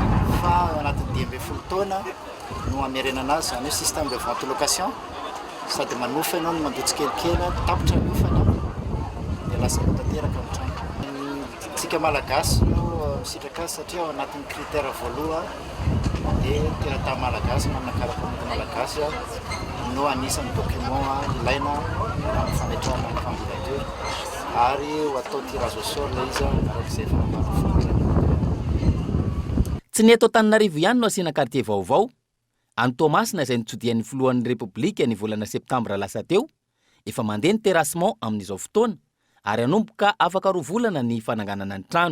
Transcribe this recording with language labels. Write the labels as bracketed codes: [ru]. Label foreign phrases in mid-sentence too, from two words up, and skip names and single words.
[mg] Fa ao anatin'ny 12 taona no amerenana azy zany hoe [fr] système de vente location [mg] sady manofa ianao no mandotsy kelikely tapitra ny ofana dia lasa tanteraka ny trano. Tsika malagasy no misitraka azy satria ao anatin'ny critère voaloha dia tena tany malagasy manana karapanety malagasy no anisan'ny document ilaina amin'ny fametrahana ny candidature ary ho atao [fr] tirage au sort [mg] ilay izy arak'izay fanambarana. Tsy ny eto Antananarivo ihany no asiana quartier vaovao. Any Toamasina izay nitsodian'ny filohan'ny Repoblika ny volana septambra lasa teo, efa mandeha ny terrassement amin'izao fotoana ary anomboka afaka 2 volana ny fananganana ny trano.